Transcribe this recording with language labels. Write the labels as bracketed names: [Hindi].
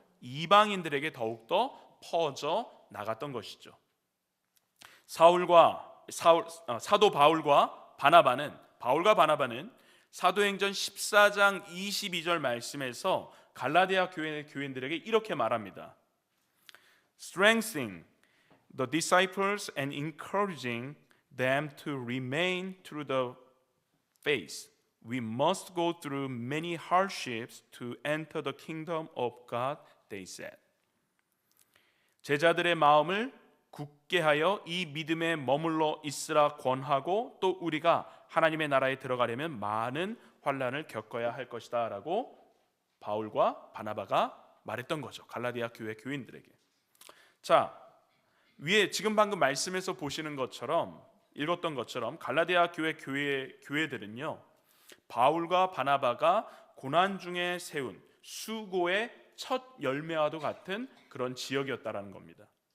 [Korean] 이방인들에게 더욱더 퍼져 나갔던 것이죠. 사도 바울과 바나바는 사도행전 14장 22절 말씀에서 갈라디아 교회 교인들에게 이렇게 말합니다. [English] Strengthening the disciples and encouraging them to remain true to the faith. We must go through many hardships to enter the kingdom of God, they said. [Korean] 제자들의 마음을 굳게 하여 이 믿음에 머물러 있으라 권하고 또 우리가 하나님의 나라에 들어가려면 많은 환난을 겪어야 할 것이다 라고 바울과 바나바가 말했던 거죠. 갈라디아 교회 교인들에게. 자, 위에 지금 방금 말씀에서 보시는 것처럼 읽었던 것처럼 갈라디아 교회들은요, 바울과 바나바가 고난 중에 세운 수고의 첫 열매와도 같은 그런 지역이었다라는 겁니다.